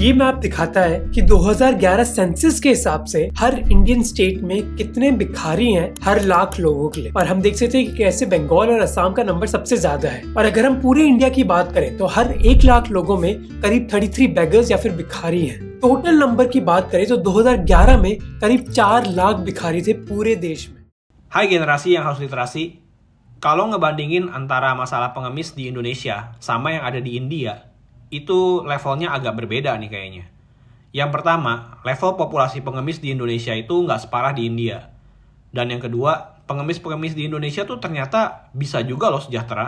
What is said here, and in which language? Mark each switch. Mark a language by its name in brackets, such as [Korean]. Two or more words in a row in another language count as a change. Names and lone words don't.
[Hindi] ये मैप दिखाता है कि 2011 सेंसस के हिसाब से हर [English] Indian state [Hindi] में कितने भिखारी हैं हर लाख लोगों के लिए, और हम देख सकते हैं कि कैसे बंगाल और असम का नंबर सबसे ज्यादा है। और अगर हम पूरे इंडिया की बात करें तो हर 1 लाख लोगों में करीब 33 बेगर्स या फिर भिखारी हैं। टोटल नंबर की बात करें तो 2011 में करीब 4 लाख भिखारी थे पूरे देश में। [Indonesian] Hai generasi yang harus literasi, kalau ngebandingin antara masalah pengemis di Indonesia sama yang ada di India, itu levelnya agak berbeda nih kayaknya. Yang pertama, level populasi pengemis di Indonesia itu nggak separah di India. Dan yang kedua, pengemis-pengemis di Indonesia tuh ternyata bisa juga loh sejahtera.